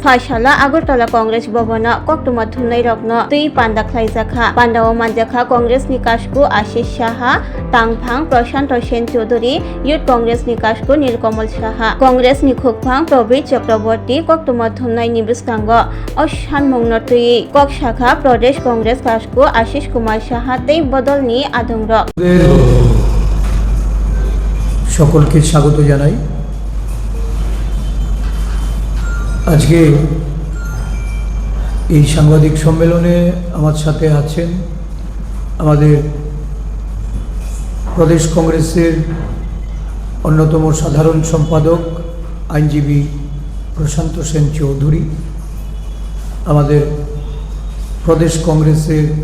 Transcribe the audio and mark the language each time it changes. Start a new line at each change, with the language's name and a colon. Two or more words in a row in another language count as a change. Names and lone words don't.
Kok Borok: Faisala Agartala Congress Bhavona koktuma thunai rokno tui panda khlaijaka pandao manjakha Congress ni kasku Ashish Saha Tangphang Prashant Sen Chaudhary Youth Congress ni kasku Nilkamal Saha Congress ni khukphang Probit Chakraborty koktuma thunai ni biskango o sanmungno tui kok shakha Pradesh Congress kasku Ashish Kumar Saha tei bodol ni adongrok
Bangla: সকলকে স্বাগত জানাই। আজকে এই সাংবাদিক সম্মেলনে আমার সাথে আছেন আমাদের প্রদেশ কংগ্রেসের অন্যতম সাধারণ সম্পাদক আইনজীবী প্রশান্ত সেন চৌধুরী, আমাদের প্রদেশ কংগ্রেসের